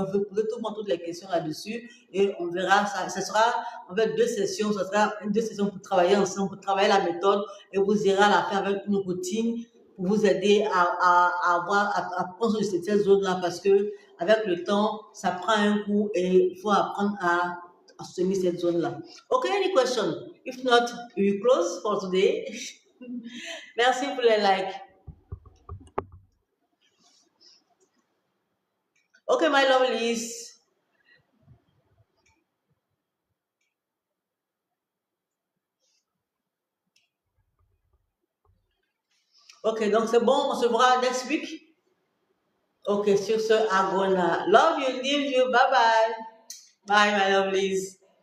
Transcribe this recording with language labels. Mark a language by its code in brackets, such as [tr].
[fr] Vous pouvez poser toutes les questions là-dessus et on verra. Ça sera en fait 2 sessions. Ça sera 2 sessions pour travailler ensemble, pour travailler la méthode et vous irez à la fin avec une routine pour vous aider à prendre cette zone-là parce que avec le temps, ça prend un coup et il faut apprendre à soutenir cette zone-là. [en] Okay, any question? If not, we will close for today. [fr] Merci pour les likes. [en] Okay, my lovelies. [fr] Ok, donc c'est bon, on se verra [en] next week. [fr] Ok, sur ce, [en] I'm gonna love you, leave you, bye bye. Bye, my lovelies.